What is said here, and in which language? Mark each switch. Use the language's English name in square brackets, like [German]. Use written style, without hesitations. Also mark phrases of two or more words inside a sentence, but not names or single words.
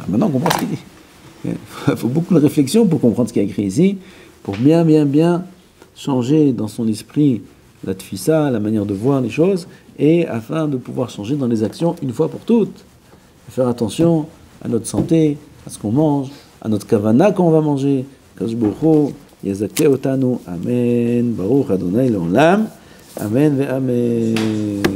[French] Maintenant, on comprend ce qu'il dit. Il faut beaucoup de réflexion pour comprendre ce qu'il y a écrit ici, pour bien changer dans son esprit la tfissa, la manière de voir les choses, et afin de pouvoir changer dans les actions une fois pour toutes. Faire attention à notre santé, à ce qu'on mange, à notre kavana qu'on va manger. [Hebrew] קדוש ברוך הוא יזכה אותנו. אמן. ברוך אדוני לעולם. אמן ואמן.